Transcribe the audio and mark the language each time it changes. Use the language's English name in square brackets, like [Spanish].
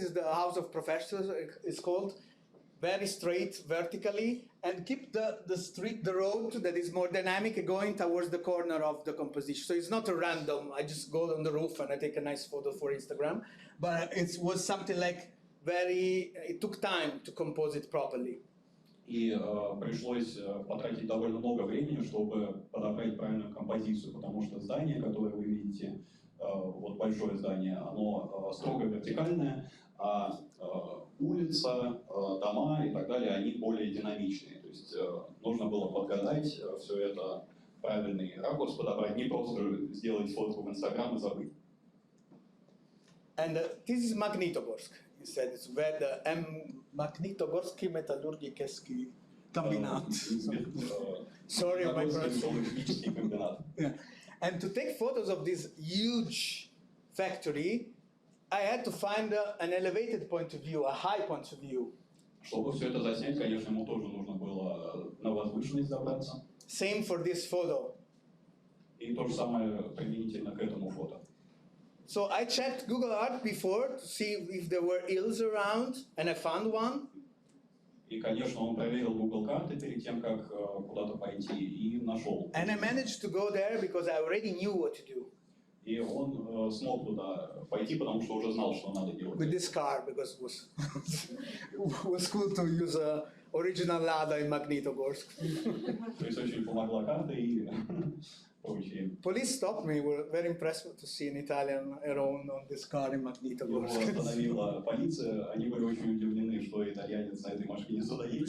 [English] This is the House of Professors, it's called, very straight vertically, and keep the road that is more dynamic going towards the corner of the composition. So it's not a random, I just go on the roof and I take a nice photo for Instagram, but it was something like it took time to compose it properly. [Russian] И пришлось потратить довольно много времени, чтобы подобрать правильную композицию, потому что здание, которое вы видите, вот большое здание, оно строго вертикальное, а улица, дома и так далее, они более динамичные. То есть нужно было подгадать все это, правильный ракурс подобрать, не просто сделать фотку в Инстаграм и забыть. [English] And this is Magnitogorsk. He said it's where the Magnitogorski Metallurgicheski Kombinat. Sorry, my pronunciation. Yeah. And to take photos of this huge factory, I had to find an elevated point of view, a high point of view. [Russian] Чтобы все это заснять, конечно, ему тоже нужно было на возвышенность забраться. [English] Same for this photo. [Russian] И то же самое применительно к этому фото. [English] So I checked Google Earth before to see if there were hills around, and I found one. [Russian] И, конечно, он проверил Google карты перед тем, как куда-то пойти, и нашел. [English] And I managed to go there because I already knew what to do. [Russian] И он смог туда пойти, потому что уже знал, что надо делать. [English] With this car, because it was cool to use a original Lada in Magnitogorsk. [Russian] То есть очень помогла карта и прочее. [English] Police stopped me. Were very impressed to see an Italian around on this car in Magnitogorsk. [Russian] Его остановила полиция. Они были очень удивлены, что итальянец на этой машине сюда едет.